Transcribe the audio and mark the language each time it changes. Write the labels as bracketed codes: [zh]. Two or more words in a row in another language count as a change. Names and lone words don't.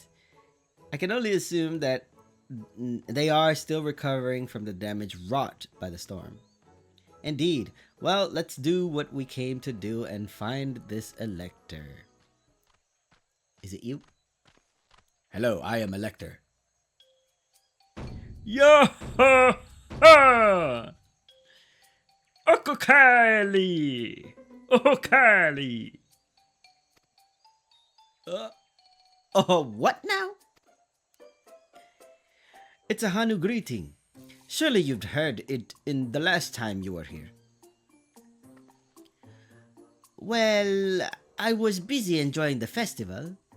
[en] I can only assume that they are still recovering from the damage wrought by the storm. Indeed. Well, let's do what we came to do and find this Elector. Is it you? Hello, I am Elector. Yo ha ha! Okokali! Okokali! Oh, what now? It's a Hanu greeting. Surely you've heard it in the last time you were here. Well, I was busy enjoying the festival.